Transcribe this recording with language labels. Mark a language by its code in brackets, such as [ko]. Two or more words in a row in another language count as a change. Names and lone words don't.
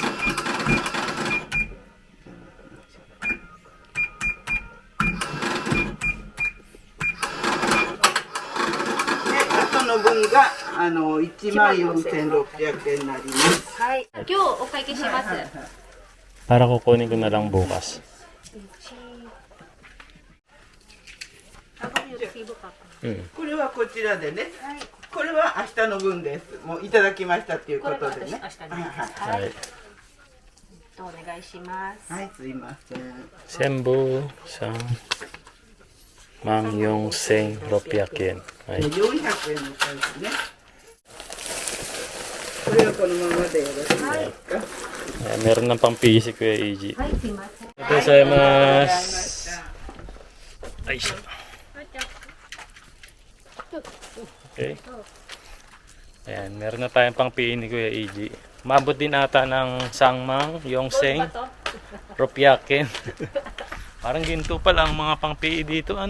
[ja] 後の分が14,600円になります。はい。今日お会計します。 [tl] Para kukunin ko na lang bukas. [ja] これはこちらでね。これは明日の分です。もういただきましたっていうことでね。これは私明日の分です。ははい。お願いします。い、はい、すいません。 [tl] Sembu sa Mang Yong Seng Ropyakin. [ja] 400円のサイズね。これはこのままでよろしいですか。 [tl] Meron ng pang PC Kuya AJ. [ja] はい、すいません。 Gozaimasu. [tl] Ay, siya. Okay. Ayan, meron na tayong pang PE ni Kuya AJ. Mabot din ata ng Sangmang, Yongseng, Ropyakin. Parang ginto pa lang mga pang PE dito, ano?